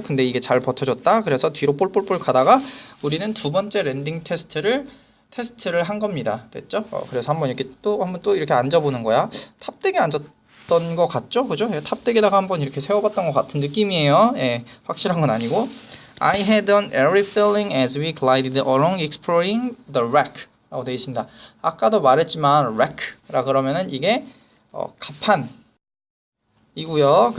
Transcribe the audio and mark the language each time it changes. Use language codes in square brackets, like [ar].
[ko] 근데 이게 잘 버텨줬다. 그래서 뒤로 볼볼볼 가다가 우리는 두 번째 랜딩 테스트를 한 겁니다. 됐죠? 그래서 한번 이렇게 앉아보는 거야. 탑덱에 앉았던 거 같죠? 그죠? 탑덱에다가 한번 이렇게 세워봤던 것 같은 느낌이에요. 예, 확실한 건 아니고. [en] I had an airy feeling as we glided along exploring the wreck. [ko] 라고 되어 있습니다. 아까도 말했지만 wreck라 그러면은 이게 갑판 이고요.